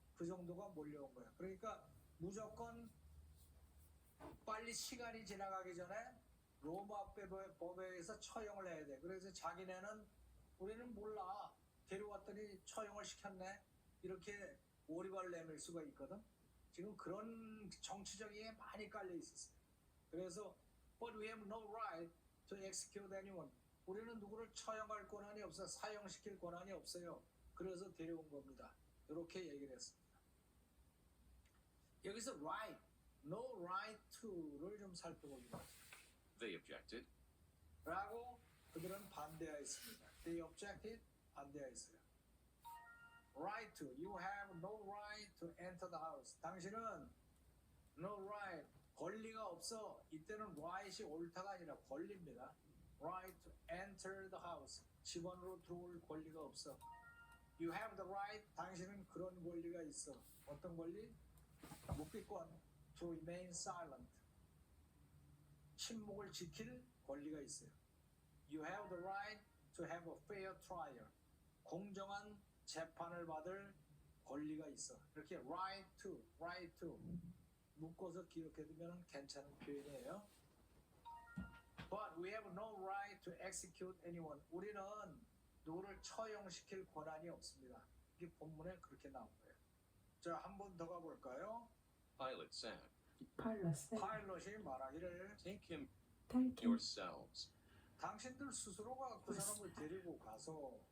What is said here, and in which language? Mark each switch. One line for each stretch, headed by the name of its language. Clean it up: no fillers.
Korean: 그 정도가 몰려온 거야. 그러니까 무조건 빨리 시간이 지나가기 전에 로마 법에 의해서 처형을 해야 돼. 그래서 자기네는 우리는 몰라. 데려왔더니 처형을 시켰네. 이렇게 오리발을 내밀 수가 있거든. 지금 그런 정치적인 게 많이 깔려 있었어요. 그래서
English: But we have no right to execute anyone.
Korean: 우리는 누구를 처형할 권한이 없어. 사형시킬 권한이 없어요. 그래서 데려온 겁니다. 이렇게 얘기를 했습니다. 여기서 right, no right to를 좀 살펴보기로 하죠.
English: They objected.
Korean: 라고 그들은 반대하였습니다.
English: They objected,
Korean: 반대하였어요.
English: Right to, you have no right to enter the house.
Korean: 당신은
English: no right,
Korean: 권리가 없어. 이때는 right이 옳다가 아니라 권리입니다.
English: Right to enter the house.
Korean: 집 안으로 들어올 권리가 없어.
English: You have the right,
Korean: 당신은 그런 권리가 있어. 어떤 권리?
English: 묵비권, to remain silent.
Korean: 침묵을 지킬 권리가 있어요.
English: You have the right to have a fair trial.
Korean: 공정한 재판을 받을 권리가 있어. 이렇게 right to 묶어서 기억해두면 괜찮은 표현이에요.
English: But we have no right to execute anyone.
Korean: 우리는 누구를 처형시킬 권한이 없습니다. 이게 본문에 그렇게 나온 거예요. 자, 한 번 더 가볼까요?
English: Pilate said,
Korean: 파일럿이 말하기를
English: Take him Take him yourselves
Korean: 당신들 스스로가 그 사람을 데리고 가서